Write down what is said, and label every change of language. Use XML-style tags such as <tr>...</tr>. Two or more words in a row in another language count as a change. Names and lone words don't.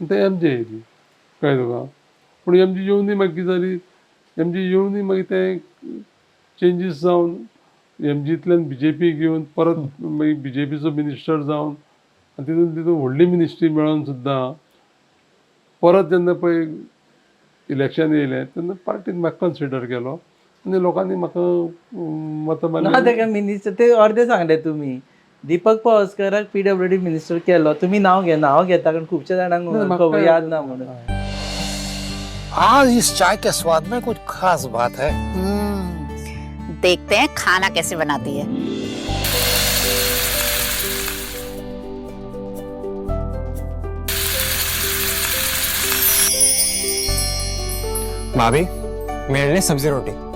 <kok>ते एम जी येयली कळ्ळें तुका. पूण एम जी येवनय मागीर कितें जाली, एम जी येवनय मागीर ते चेंजीस जावन एम जींतल्यान बी जे पीक येवन परत मागीर बी जे पीचो मिनिस्टर जावन आनी तितून व्हडली मिनिस्ट्री मेळोन सुद्दां परत जेन्ना पळय इलेक्शन येयलें तेन्ना पार्टीन म्हाका कन्सिडर केलो आनी लोकांनी म्हाका मतां ना मारली. तेका मिनिस्टर ते अर्दे सांगले तुमी. दीपक पावसकाराक PWD मिनिस्टर केलो. तुम्ही नाव घेता कारण खुबशा जाणांक खबर याद ना म्हणून.</kok> <hi>आज इस चाय के स्वाद में कुछ खास बात है। देखते हैं खाना कैसे बनाती है। भाभी मेरे लिए सब्जी रोटी।</hi>